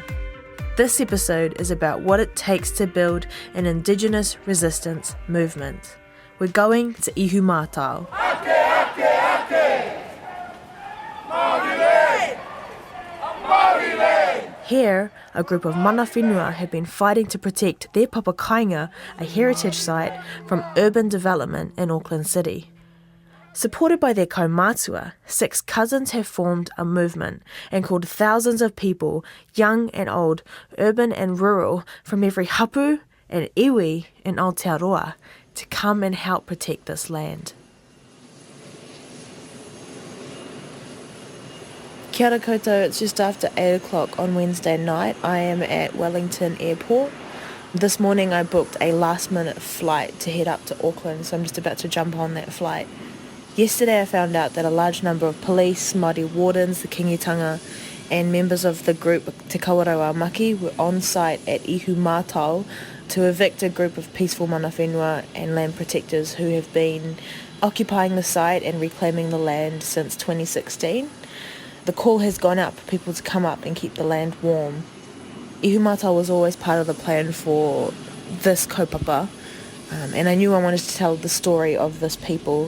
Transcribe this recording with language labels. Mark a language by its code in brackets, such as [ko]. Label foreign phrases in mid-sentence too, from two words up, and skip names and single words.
[en] This episode is about what it takes to build an Indigenous resistance movement. We're going to Ihumātao. Here, a group of [mi] mana whenua [en] have been fighting to protect their papakainga, a heritage site, from urban development in Auckland City. Supported by their kaumātua, 6 cousins have formed a movement and called thousands of people, young and old, urban and rural, from every hapu and iwi in Aotearoa, to come and help protect this land. [mi] Kia ora koutou, [en] it's just after 8 o'clock on Wednesday night. I am at Wellington Airport. This morning I booked a last minute flight to head up to Auckland, so I'm just about to jump on that flight. Yesterday I found out that a large number of police, Māori wardens, the kingitanga, and members of the group Te Kawarewa Maki were on site at Ihumātao to evict a group of peaceful [mi] mana whenua [en] and land protectors who have been occupying the site and reclaiming the land since 2016. The call has gone out for people to come up and keep the land warm. Ihumātao was always part of the plan for this kaupapa, and I knew I wanted to tell the story of this people.